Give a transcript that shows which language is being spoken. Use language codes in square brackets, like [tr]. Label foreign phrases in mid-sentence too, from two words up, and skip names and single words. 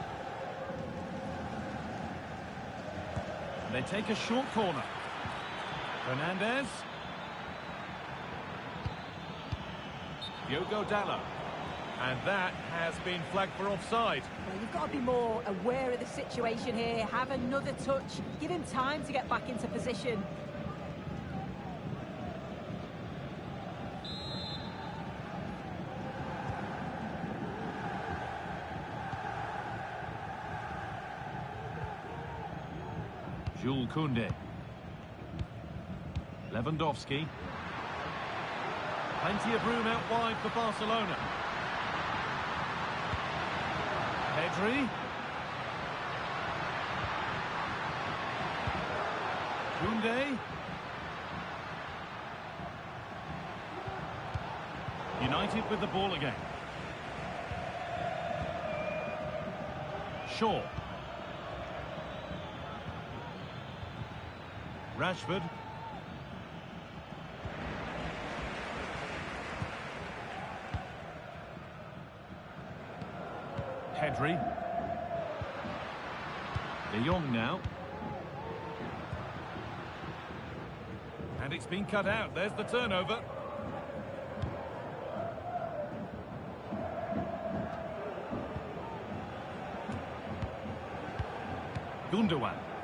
[en] They take a short corner. Fernandez. Diogo Dallo. And that has been flagged for offside. Well, you've got to be more aware of the situation here. Have another touch. Give him time to get back into position. Jules Koundé. Lewandowski. Plenty of room out wide for Barcelona. Pedri. Koundé. United with the ball again. Shaw. Rashford. Pedri. De Jong now. And it's been cut out. There's the turnover. Gundogan.